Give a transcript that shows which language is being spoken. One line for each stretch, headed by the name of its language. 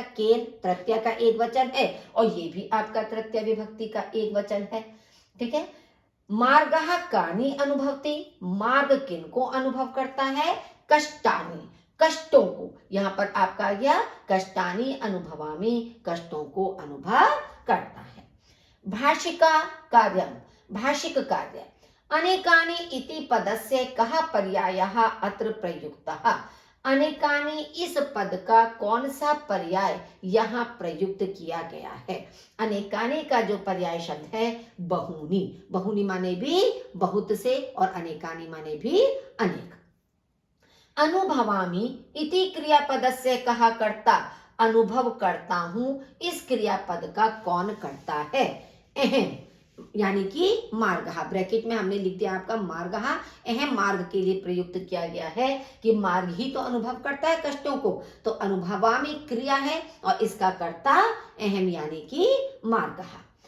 Hindi: केन तृतीय का एक वचन है और ये भी आपका तृतीय विभक्ति का एक वचन है। ठीक है।
Sanskrit: मार्गः कानि अनुभवति,
Hindi: मार्ग किनको अनुभव करता है? कष्टानि, कष्टों को। यहाँ पर आपका आ गया
Sanskrit: कष्टानि अनुभवामि,
Hindi: कष्टों को अनुभव करता है। भाषिका कार्यम, भाषिक कार्य।
Sanskrit: अनेकानि इति पदस्य कः पर्यायः अत्र प्रयुक्तः?
Hindi: अनेकानि इस पद का कौन सा पर्याय यहाँ प्रयुक्त किया गया है? अनेकानि का जो पर्याय शब्द है बहुनी, बहुनी माने भी बहुत से और अनेकानि माने भी अनेक।
Sanskrit: अनुभवामि इति क्रियापदस्य कः कर्ता?
Hindi: अनुभव करता हूं, इस क्रियापद का कौन करता है? अहम, यानी कि मार्गः, ब्रैकेट में हमने लिख दिया आपका मार्गः, अहम मार्ग के लिए प्रयुक्त किया गया है कि मार्ग ही तो अनुभव करता है कष्टों को, तो अनुभवामि क्रिया है और इसका कर्ता अहम यानी कि मार्गः।